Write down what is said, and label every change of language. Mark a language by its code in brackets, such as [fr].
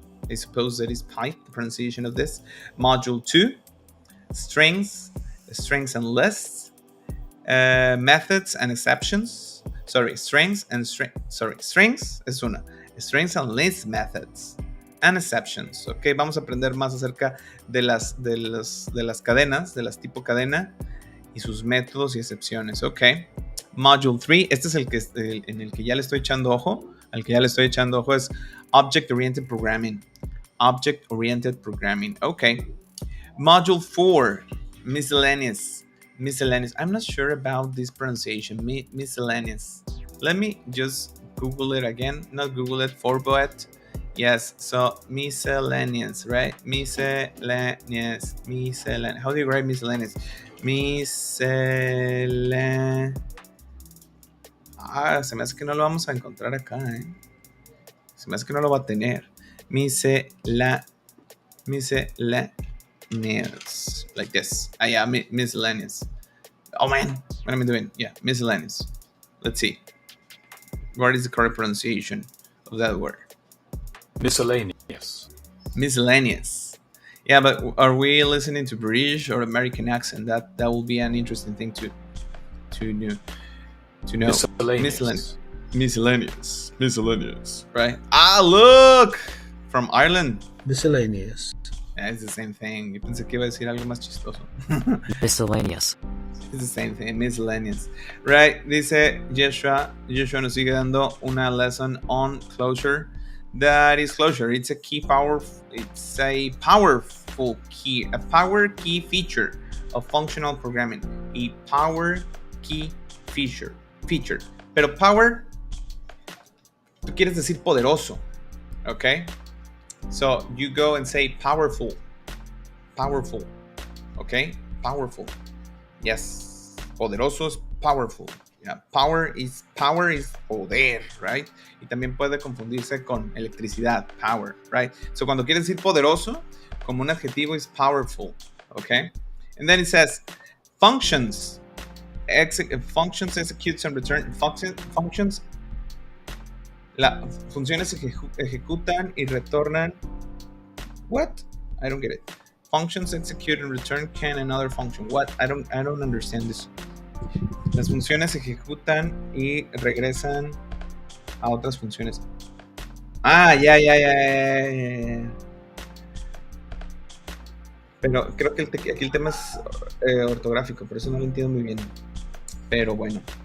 [en] I suppose that is pipe, the pronunciation of this. Module 2, strings and lists, methods and exceptions. Strings and list methods and exceptions. [es] Ok, vamos a aprender más acerca de las cadenas, de las tipo cadena y sus métodos y excepciones. Ok. Module 3, este es en el que ya le estoy echando ojo. Al que ya le estoy echando ojo es Object-Oriented Programming. Okay. [en] Module 4, miscellaneous. I'm not sure about this pronunciation. Miscellaneous. Let me just Google it again. Not Google it, forward. Yes, so miscellaneous, right? Miscellaneous. How do you write miscellaneous? [es] Se me hace que no lo vamos a encontrar acá, Se me hace que no lo va a tener. [en] Miscellaneous. Like this. Yeah, miscellaneous. Oh man, what am I doing? Yeah, miscellaneous. Let's see. What is the correct pronunciation of that word? Miscellaneous. Yeah, but are we listening to British or American accent? That will be an interesting thing to know. Miscellaneous. Right? Look! From Ireland. Miscellaneous. It's the same thing. [es] Yo pensé que iba a decir algo más chistoso. [en] Miscellaneous. It's the same thing, miscellaneous. Right, [es] dice [en] Joshua. Joshua [es] nos sigue dando una [en] lesson on closure. That is closure. It's a powerful key, a power key feature of functional programming. A power key feature. [es] Pero power, tú quieres decir poderoso, okay? [en] So you go and say powerful, okay? Powerful. Yes, poderoso es powerful. Yeah, power is poder, right? [es] Y también puede confundirse con electricidad, power, right? So cuando quieres decir poderoso, como un adjetivo es powerful, okay? [en] And then it says functions executes and return functions. [es] Funciones ejecutan y retornan. [en] What? I don't get it. Functions execute and return can another function. What? I don't understand this. [es] Las funciones ejecutan y regresan a otras funciones. Ya. Pero creo que aquí el tema es ortográfico, por eso no lo entiendo muy bien. Pero bueno.